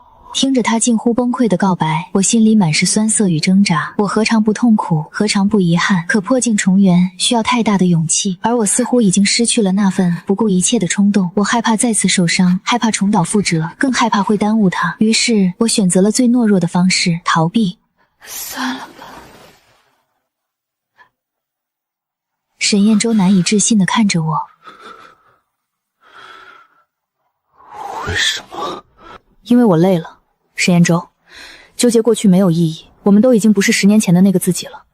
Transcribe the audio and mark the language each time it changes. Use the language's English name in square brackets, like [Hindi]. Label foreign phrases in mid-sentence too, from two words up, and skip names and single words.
[Chinese] 聽着他近乎崩潰的告白，我心裡滿是酸澀與掙扎。我何嘗不痛苦，何嘗不遺憾？可破鏡重圓需要太大的勇氣，而我似乎已經失去了那份不顧一切的衝動。我害怕再次受傷，害怕重蹈覆轍，更害怕會耽誤他。於是我選擇了最懦弱的方式，逃避。算了吧。沈燕洲难以置信地看着我。為什麼？因為我累了。沈燕洲，糾結過去沒有意義，我們都已經不是10年前的那個自己了。